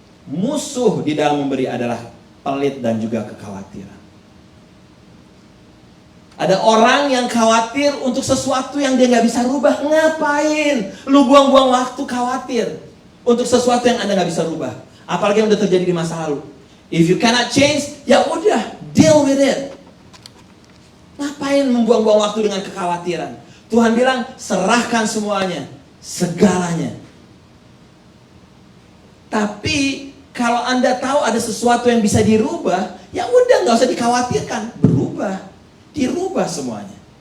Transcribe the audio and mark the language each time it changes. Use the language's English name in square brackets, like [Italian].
[Indonesian] Musuh di dalam memberi adalah pelit dan juga kekhawatiran. Ada orang yang khawatir untuk sesuatu yang dia nggak bisa rubah. Ngapain? Lu buang-buang waktu khawatir untuk sesuatu yang Anda nggak bisa rubah. Apalagi yang udah terjadi di masa lalu. [English] If you cannot change, [Indonesian] ya udah, [English] deal with it. [Indonesian] Ngapain membuang-buang waktu dengan kekhawatiran? Tuhan bilang, serahkan semuanya, segalanya. Tapi kalau Anda tahu ada sesuatu yang bisa dirubah, ya udah nggak usah dikhawatirkan, berubah, dirubah semuanya.